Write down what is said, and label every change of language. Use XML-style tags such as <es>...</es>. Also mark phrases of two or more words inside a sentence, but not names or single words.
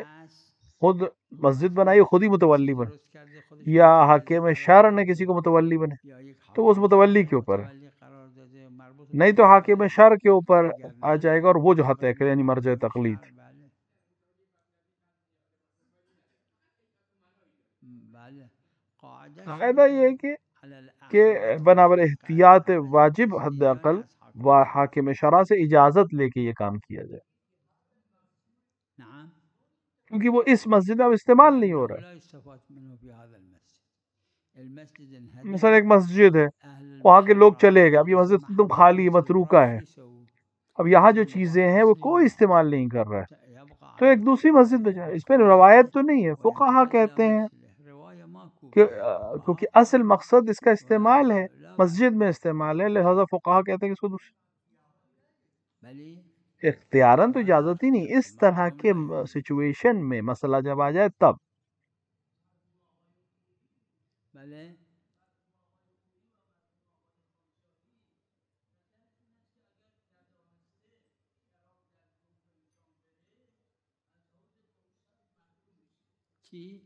<ur>خود مسجد بنائی خود ہی متولی بنے، یا حاکم شرع نے کسی کو متولی بنے، تو وہ اس متولی کے اوپر ہے. نہیں تو حاکم شرع کے اوپر آ جائے گا اور وہ جو حد طے کرے، یعنی مرجع تقلید. قاعدہ یہ ہے کہ بنابر احتیاط واجب حد اقل و حاکم شرع سے اجازت لے کے یہ کام کیا جائے، کیونکہ وہ اس مسجد میں اب استعمال نہیں ہو رہا. مثلا ایک مسجد ہے، وہاں کے لوگ چلے گئے، اب یہ مسجد تم خالی متروکہ ہے، اب یہاں جو چیزیں ہیں وہ کوئی استعمال نہیں کر رہا ہے، تو ایک دوسری مسجد میں جائے. اس میں روایت تو نہیں ہے، فقہا کہتے ہیں کہ کیونکہ اصل مقصد اس کا استعمال ہے، مسجد میں استعمال ہے، لہذا فقہا کہتے ہیں کہ اس کو دوسری اختیاراً تو اجازت ہی نہیں. اس طرح کے سچویشن میں مسئلہ جب آ جائے تب چی؟</ur>